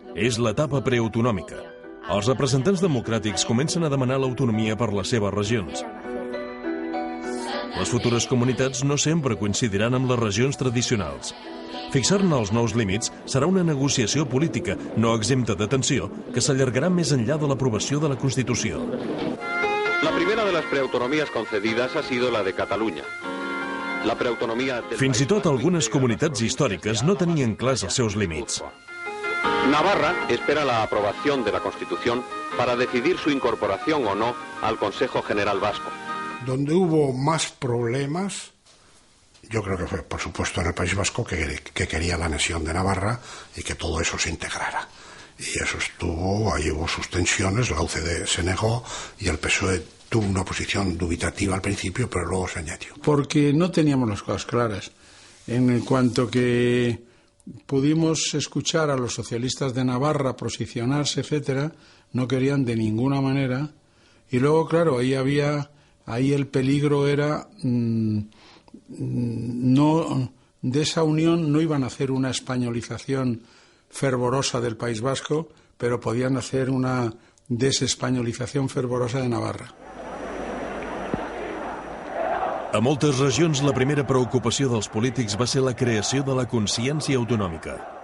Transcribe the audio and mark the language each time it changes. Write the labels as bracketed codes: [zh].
[ca] És l'etapa preautonòmica. Els representants democràtics comencen a demanar l'autonomia per les seves regions. Les futures comunitats no sempre coincidiran amb les regions tradicionals. Fixar-ne els nous límits serà una negociació política no exempta de tensió que s'allargarà més enllà de l'aprovació de la Constitució. [es] La primera de las preautonomías concedidas ha sido la de Cataluña. La preautonomía [ca] Fins i tot algunes comunitats històriques no tenien clars els seus límits. [es] Navarra espera la aprobación de la Constitución para decidir su incorporación o no al Consejo General Vasco. Donde hubo más problemas, yo creo que fue, por supuesto, en el País Vasco, que quería la anexión de Navarra y que todo eso se integrara. Y eso ahí hubo sus tensiones, la UCD se negó y el PSOE tuvo una posición dubitativa al principio, pero luego se añadió. Porque no teníamos las cosas claras. En cuanto que pudimos escuchar a los socialistas de Navarra posicionarse, etcétera, no querían de ninguna manera. Y luego, claro, ahí el peligro era... de esa unión no iban a hacer una españolización fervorosa del País Vasco, pero podían hacer una desespañolización fervorosa de Navarra. [ca] A moltes regions, la primera preocupació dels polítics va ser la creació de la consciència autonòmica.